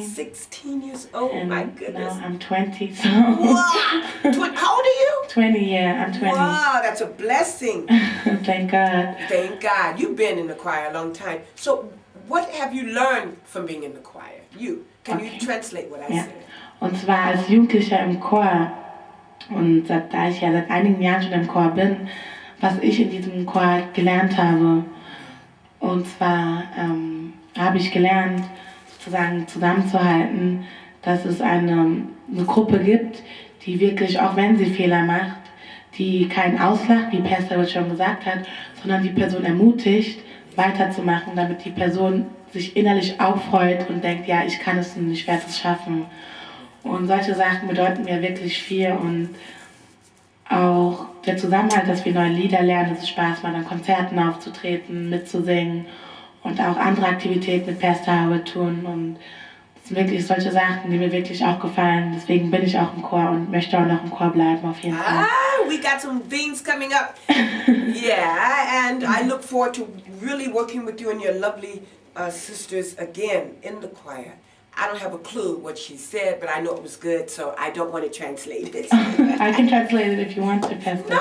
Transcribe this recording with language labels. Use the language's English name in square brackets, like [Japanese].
[English] 16 years old, And my goodness. now I'm 20, so. Wow! How old are you? 20, yeah, I'm 20. Wow, that's a blessing. Thank God. Thank God. You've been in the choir a long time. So what have you learned from being in the choir? Can you translate what I [German] Ja. [English] said? [German] Und zwar als Jugendlicher im Chor. Und da ich ja seit einigen Jahren schon im Chor bin, was ich in diesem Chor gelernt habe. Und zwar habe ich gelernt, sozusagen zusammenzuhalten, dass es eine Gruppe gibt, die wirklich, auch wenn sie Fehler macht, die keinen auslacht, wie Pastor schon gesagt hat, sondern die Person ermutigt, weiterzumachen, damit die Person sich innerlich auffreut und denkt, ja, ich kann es und ich werde es schaffen. Und solche Sachen bedeuten mir wirklich viel und auch der Zusammenhalt, dass wir neue Lieder lernen, dass es Spaß macht, an Konzerten aufzutreten, mitzusingen und auch andere Aktivitäten mit Pastor Howard tun. Und das sind wirklich solche Sachen, die mir wirklich auch gefallen. Deswegen bin ich auch im Chor und möchte auch noch im Chor bleiben, auf jeden Fall. [English] We got some things coming up. Yeah, and I look forward to really working with you and your lovely sisters again in the choir. I don't have a clue what she said, but I know it was good, so I don't want to translate it. I can translate it if you want to, Pastor.